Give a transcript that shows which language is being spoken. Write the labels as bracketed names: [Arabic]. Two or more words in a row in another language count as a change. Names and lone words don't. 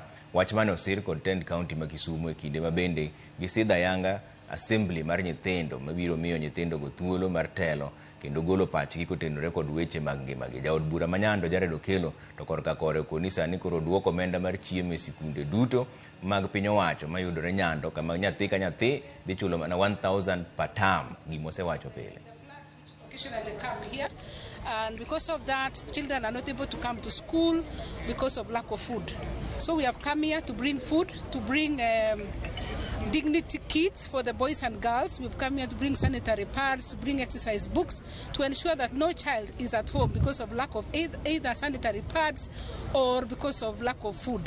[Luo (Kenya and Tanzania)] Wach mane osir kod tend county ma Kisumo e kinde ma bende gisidho ayanga assembly mar nyithindo mabiro miyo nyithindo go thuolo mar telo kendo golo pachgi kotenore kod weche mag ngimagi. Jaod bura ma Nyando Jared Okello to korka kore koni sani koro duoko omenda mar chiemo e sikunde duto mag piny owacho mayudore Nyando, kama nyathi ka nyathi dhi chulo mana 1,000 [English] per term, [Luo (Kenya and Tanzania)] gimosewacho pile. [English] Occasionally come here, and because of that children are not able to come to school because of lack of food. So we have come here to bring food, to bring dignity kits for the boys and girls. We've come here to bring sanitary pads, to bring exercise books, to ensure that no child is at home because of lack of either sanitary pads or because of lack of food.